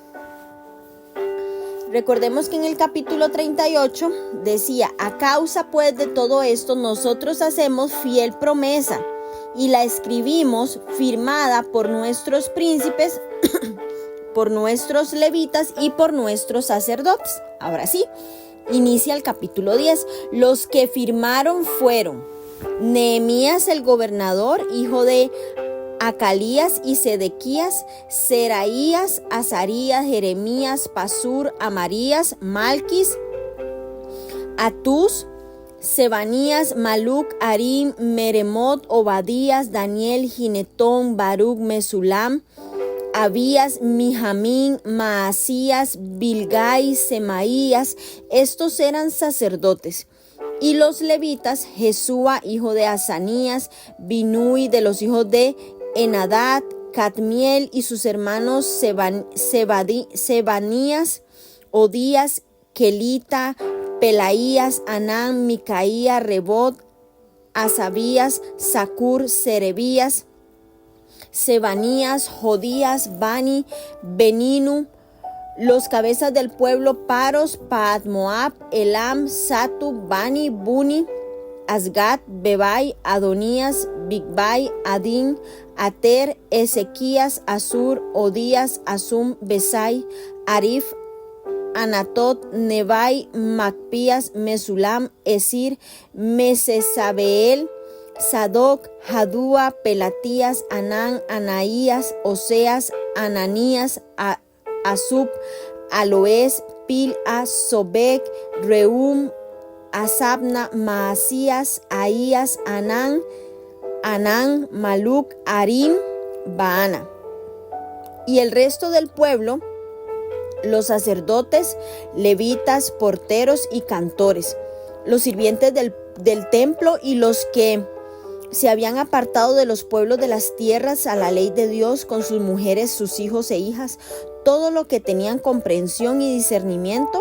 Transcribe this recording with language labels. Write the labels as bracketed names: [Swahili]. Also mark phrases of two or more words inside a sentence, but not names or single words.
[Spanish] Recordemos que en el capítulo 38 decía: a causa pues de todo esto nosotros hacemos fiel promesa y la escribimos firmada por nuestros príncipes, por nuestros levitas y por nuestros sacerdotes. Ahora sí, inicia el capítulo 10. Los que firmaron fueron Nehemías el gobernador, hijo de Acalías y Sedequías, Seraías, Azarías, Jeremías, Pasur, Amarías, Malquis, Atús, Sebanías, Maluc, Arim, Meremot, Obadías, Daniel, Ginetón, Baruc, Mesulam, Abías, Mijamín, Maasías, Bilgai, Semaías. Estos eran sacerdotes. Y los levitas: Jesúa, hijo de Asanías, Binui, de los hijos de Enadad, Cadmiel y sus hermanos Sebanías, Odías, Kelita, Pelaías, Anán, Micaía, Rebot, Asabías, Sacur, Serebías, Sebanías, Jodías, Bani, Beninu. Los cabezas del pueblo: Paros, Paad-Moab, Elam, Satu, Bani, Buni, Asgat, Bebai, Adonías, Bigbai, Adín, Ater, Ezequías, Asur, Odías, Asum, Besai, Arif, Anatot, Nebai, Macpías, Mesulam, Esir, Mesesabeel, Sadoc, Jadúa, Pelatías, Anán, Anaías, Oseas, Ananías, Asub, Aloes, Pil-a, Sobek, Reum, Asabna, Maasías, Ahías, Anán, Maluc, Arim, Baana. Y el resto del pueblo: los sacerdotes, levitas, porteros y cantores, los sirvientes del templo y los que se habían apartado de los pueblos de las tierras a la ley de Dios, con sus mujeres, sus hijos e hijas, todo lo que tenían comprensión y discernimiento,